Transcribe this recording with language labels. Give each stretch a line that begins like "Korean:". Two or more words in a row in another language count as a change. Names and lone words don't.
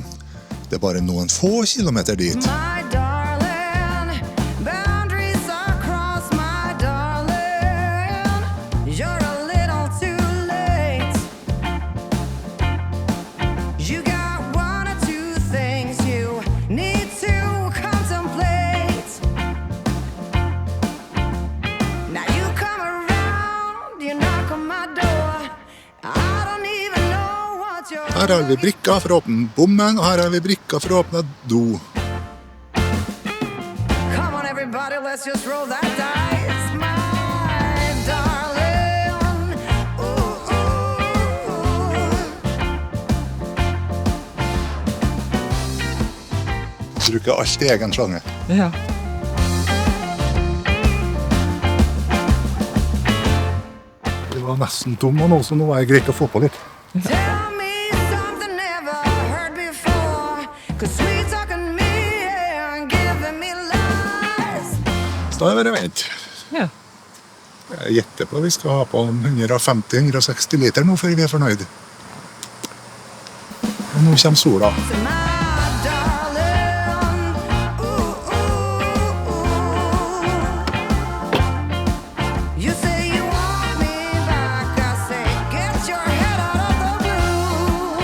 Norwegian: Det bare noen få kilometer dit.
English: My darling, boundaries are crossed, my darling. You're a little too late. You got 1 or 2 things you need to contemplate. Now you come around, you knock on my door. I don't even know what you're
Norwegian: Her har vi brikker for å åpne bommen, og her har vi brikker for å åpne do.
English: Come on, everybody, let's just roll that dice, my darling. Ooh, ooh, ooh.
Norwegian: Bruker alltid egen slange. Ja. Det var nesten tom, og nå så nå er det greit å få på litt.
English: Tell me something never heard before, 'cause sweet talking me and giving me lies.
Norwegian: Så da er det vent. Ja. Jeg gjetter på at vi skal ha på 150-160 liter nå før vi er fornøyd. Og nå kommer sola.
English: To my darling. Ooh, ooh, ooh. You say you want me back, I say get your head out of the blue.